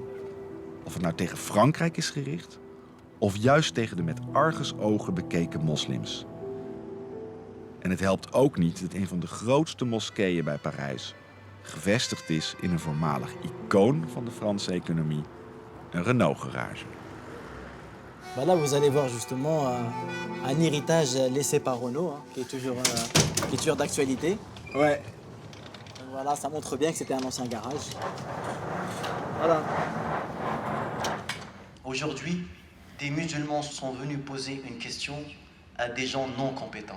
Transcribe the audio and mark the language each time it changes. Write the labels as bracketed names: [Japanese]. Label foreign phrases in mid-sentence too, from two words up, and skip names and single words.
[Dutch] Of het nou tegen Frankrijk is gericht, of juist tegen de met argusogen bekeken moslims. En het helpt ook niet dat een van de grootste moskeeën bij Parijs gevestigd is in een voormalig icoon van de Franse economie, een Renault-garage. [French] Là, vous allez voir justement un héritage laissé par Renault, qui est toujours d'actualité. Ouais. Donc voilà, ça montre bien que c'était un ancien garage. Voilà. Aujourd'hui, des musulmans sont venus poser une question à des gens non compétents.